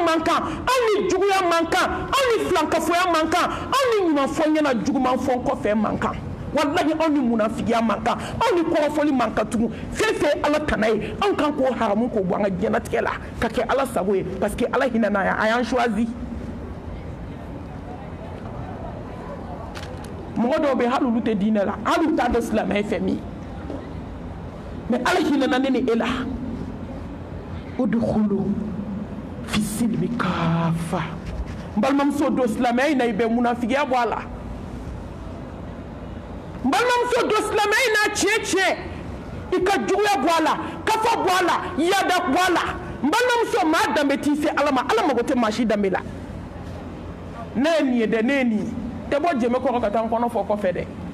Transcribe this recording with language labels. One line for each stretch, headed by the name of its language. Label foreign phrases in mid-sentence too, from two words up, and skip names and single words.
Bambara: man kan anw ni juguya man kan anw ni filankafoya man kan anw ni ɲumanfɔ ɲɛna jugumanfɔ kɔfɛ man kan walahi anw ni munafigiya man kan anw ni kɔrɔfɔli man kan tugun fɛn fɛn ala tana ye anw kan k'o haramu k'o bɔ an ka diɲɛlatigɛ la ka kɛ ala sago ye
French: parce que
Bambara: ala hinɛna yan a y'an choisi mɔgɔ dɔw bɛ hali olu tɛ diinɛ la hali u t'a dɔn silamɛ ye fɛn min ye mais ala hinɛna ne ni e la
Arabic: ادخلوا في السلم كافة
Bambara: n balimamuso don silamɛya in na i bɛ munafigiya bɔ a la n balimamuso don silamɛya in na tiɲɛ tiɲɛ i ka juguya bɔ a la kafa bɔ a la yada bɔ a la n balimamuso maa danbe t'i se ala ma ala mago tɛ maa si danbe la ne ye nin ye dɛ ne ye nin ye tɛ bɔ jɛmɛ kɔrɔ ka taa n kɔnɔ fɔ kɔfɛ dɛ